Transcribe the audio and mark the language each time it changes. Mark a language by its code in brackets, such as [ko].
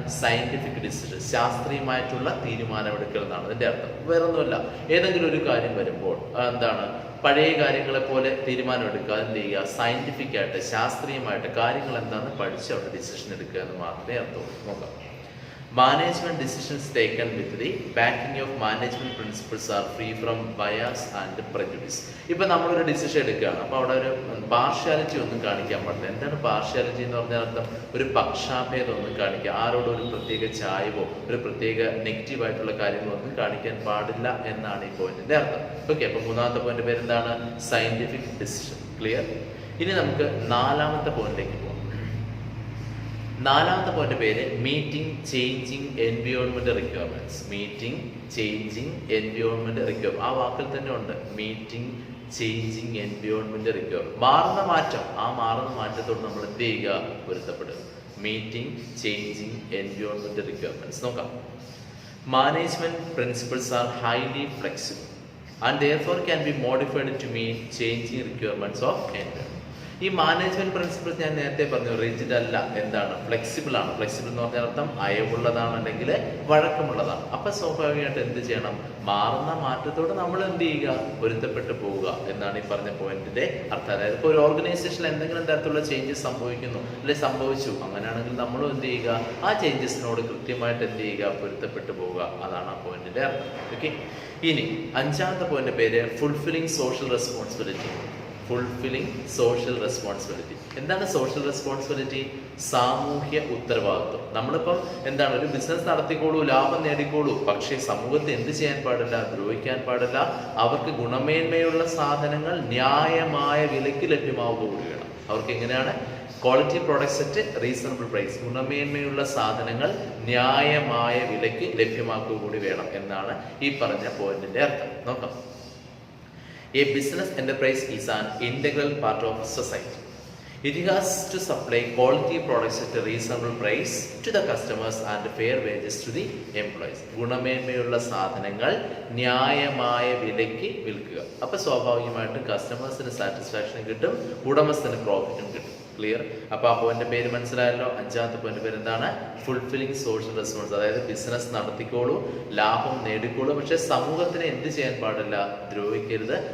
[ml] Scientific decision. ശാസ്ത്രീയമായിട്ടുള്ള തീരുമാനമെടുക്കൽ എന്നാണ് അതിന്റെ അർത്ഥം. വേറൊന്നുമല്ല, ഏതെങ്കിലും ഒരു കാര്യം വരുമ്പോൾ എന്താണ്, പഴയ കാര്യങ്ങളെ പോലെ തീരുമാനമെടുക്കുക. എന്ത് ചെയ്യുക? സയന്റിഫിക് ആയിട്ട്, ശാസ്ത്രീയമായിട്ട് കാര്യങ്ങൾ എന്താണെന്ന് പഠിച്ച് അവിടെ ഡിസിഷൻ എടുക്കുക എന്ന് മാത്രമേ അർത്ഥമുള്ളൂ. നോക്കാം. [en] Management decisions taken with the backing of management principles are free from bias and prejudice. [ml] ഇപ്പൊ നമ്മളൊരു ഡിസിഷൻ എടുക്കുകയാണ്, അപ്പൊ അവിടെ ഒരു പാർഷ്യാലിറ്റി ഒന്നും കാണിക്കാൻ പാടില്ല. എന്താണ് പാർഷ്യാലിറ്റി എന്ന് പറഞ്ഞാൽ അർത്ഥം? ഒരു പക്ഷാഭേദം ഒന്നും കാണിക്കുക, ആരോടും ഒരു പ്രത്യേക ചായവോ ഒരു പ്രത്യേക നെഗറ്റീവ് ആയിട്ടുള്ള കാര്യങ്ങളോ ഒന്നും കാണിക്കാൻ പാടില്ല എന്നാണ് ഈ പോയിന്റിന്റെ അർത്ഥം. ഓക്കെ, അപ്പൊ മൂന്നാമത്തെ പോയിന്റ് പേര് എന്താണ്? Scientific decision. ക്ലിയർ? ഇനി നമുക്ക് നാലാമത്തെ പോയിന്റിലേക്ക് പോകാം. നാലാമത്തെ പോയിന്റ് പേര് [en] Meeting changing environment requirements. Meeting changing environment requirement. [ml] ആ വാക്കിൽ തന്നെ ഉണ്ട് [en] Meeting changing environment requirement. [ml] മാറുന്ന മാറ്റം, ആ മാറുന്ന മാറ്റത്തോട് നമ്മൾ എന്ത് ചെയ്യുക? പൊരുത്തപ്പെടുക. [en] Meeting changing environment requirements. [ml] നോക്കാം. [en] Management principles are highly flexible and therefore can be modified to meet changing requirements of environment. [ml] ഈ മാനേജ്മെന്റ് പ്രിൻസിപ്പിൾസ് ഞാൻ നേരത്തെ പറഞ്ഞു, റിജിഡ് അല്ല. എന്താണ്? ഫ്ലെക്സിബിൾ ആണ്. ഫ്ലെക്സിബിൾ എന്ന് പറഞ്ഞാൽ അർത്ഥം അയവുള്ളതാണ് അല്ലെങ്കിൽ വഴക്കമുള്ളതാണ്. അപ്പൊ സ്വാഭാവികമായിട്ട് എന്ത് ചെയ്യണം? മാറുന്ന മാറ്റത്തോട് നമ്മൾ എന്ത് ചെയ്യുക? പൊരുത്തപ്പെട്ടു പോവുക എന്നാണ് ഈ പറഞ്ഞ പോയിന്റിന്റെ അർത്ഥം. അതായത് ഇപ്പോൾ ഒരു ഓർഗനൈസേഷനിൽ എന്തെങ്കിലും തരത്തിലുള്ള ചേഞ്ചസ് സംഭവിക്കുന്നു അല്ലെ സംഭവിച്ചു, അങ്ങനെയാണെങ്കിൽ നമ്മൾ എന്ത് ചെയ്യുക? ആ ചേഞ്ചസിനോട് കൃത്യമായിട്ട് എന്ത് ചെയ്യുക? പൊരുത്തപ്പെട്ടു പോവുക. അതാണ് ആ പോയിന്റിന്റെ അർത്ഥം. ഓക്കെ, ഇനി അഞ്ചാമത്തെ പോയിന്റ് പേര് [en] Fulfilling social responsibility. Fulfilling social responsibility. എന്താണ് social responsibility? [ml] സാമൂഹ്യ ഉത്തരവാദിത്വം. നമ്മളിപ്പം എന്താണ്, ഒരു ബിസിനസ് നടത്തിക്കോളൂ, ലാഭം നേടിക്കോളൂ, പക്ഷേ സമൂഹത്തെ എന്ത് ചെയ്യാൻ പാടില്ല? ദ്രോഹിക്കാൻ പാടില്ല. അവർക്ക് ഗുണമേന്മയുള്ള സാധനങ്ങൾ ന്യായമായ വിലയ്ക്ക് ലഭ്യമാവുക കൂടി വേണം. അവർക്ക് എങ്ങനെയാണ്? [en] Quality products at reasonable price. [ml] ഗുണമേന്മയുള്ള സാധനങ്ങൾ ന്യായമായ വിലയ്ക്ക് ലഭ്യമാക്കുക കൂടി വേണം എന്നാണ് ഈ പറഞ്ഞ പോയിന്റിന്റെ അർത്ഥം. നോക്കാം. [en] A business enterprise is an integral part of society. It has to supply quality products at a reasonable price to the customers and fair wages to the employees. [ml] ഗുണമേന്മയുള്ള സാധനങ്ങൾ ന്യായമായ വിലയ്ക്ക് വിൽക്കുക. അപ്പോൾ സ്വാഭാവികമായിട്ടും കസ്റ്റമേഴ്സിന് സാറ്റിസ്ഫാക്ഷനും കിട്ടും, ഉടമസ്ഥന് പ്രോഫിറ്റും കിട്ടും. ക്ലിയർ? അപ്പോൾ ആ പോയിന്റ് പേര് മനസ്സിലായല്ലോ. അഞ്ചാമത്തെ പോയിന്റ് പേര് എന്താണ്? [en] Fulfilling social response. [ml] അതായത് ബിസിനസ് നടത്തിക്കോളൂ, ലാഭം നേടിക്കോളൂ, പക്ഷെ സമൂഹത്തിന് എന്ത് ചെയ്യാൻ പാടില്ല? ദ്രോഹിക്കരുത്.